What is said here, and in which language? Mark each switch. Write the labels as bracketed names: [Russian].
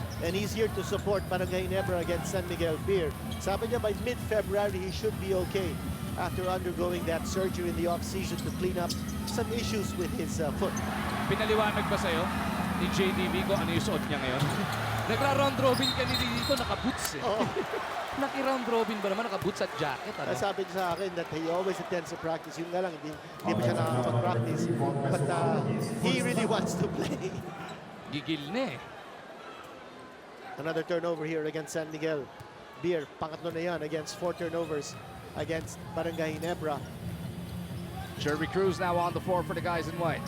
[English] And he's here to support Barangay Ginebra against San Miguel Beer. [Filipino] Sabi niya [English] by mid-February, he should be okay after undergoing that surgery in the off-season to clean up some issues with his foot. [Filipino] Pinaliwanag ba sa'yo ni JDB ko ano yung suot niya ngayon? Nagra-round robin ka dito, naka-boots eh. Oo. Naki-round robin ba naman, naka-boots at jacket? Ano? Sabi niya sa akin [English] that he always attends to practice. [Filipino] Yun nga lang, hindi pa siya nakakapag-practice. [English] But he really wants to play. [Filipino] Gigil na eh. [English] Another turnover here against San Miguel. Beer, [Filipino] pangatlo na yan [English] against 4 turnovers against Barangay Ginebra. Jerry Cruz now on the floor for the guys in white.